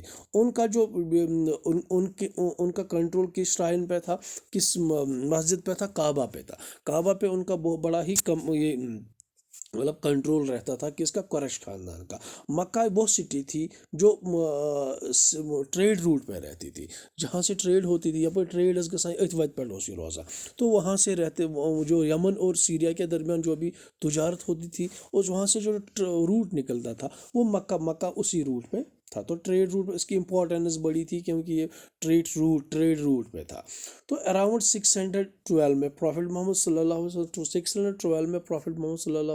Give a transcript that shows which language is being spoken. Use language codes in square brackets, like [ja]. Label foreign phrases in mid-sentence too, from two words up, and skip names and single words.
[ur] ان کا جو ان کا کنٹرول کس شرائن پہ تھا، کس مسجد پہ تھا؟ کعبہ پہ تھا۔ کعبہ پہ ان کا بڑا ہی کم یہ مطلب کنٹرول رہتا تھا، کس کا؟ قریش خاندان کا۔ مکہ وہ سٹی تھی جو [en] trade route [ur] پہ رہتی تھی، جہاں سے ٹریڈ ہوتی تھی، [ks] یپر ٹریڈ ٲس گژھان أتھۍ وتہِ پٮ۪ٹھ اوس یہِ روزان۔ [ur] تو وہاں سے رہتے جو یمن اور سیریا کے درمیان جو بھی تجارت ہوتی تھی، اس وہاں سے جو روٹ نکلتا تھا، وہ مکہ اسی روٹ پہ تھا۔ تو [en] trade route [ur] اس کی امپورٹنس بڑی تھی، کیونکہ یہ [en] trade route [ur] پہ تھا۔ تو اراؤنڈ 612 میں پروفٹ محمد [ar] صلی اللہ علیہ وسلم [ur] 612 میں پروفٹ محمد [ar] صلی اللہ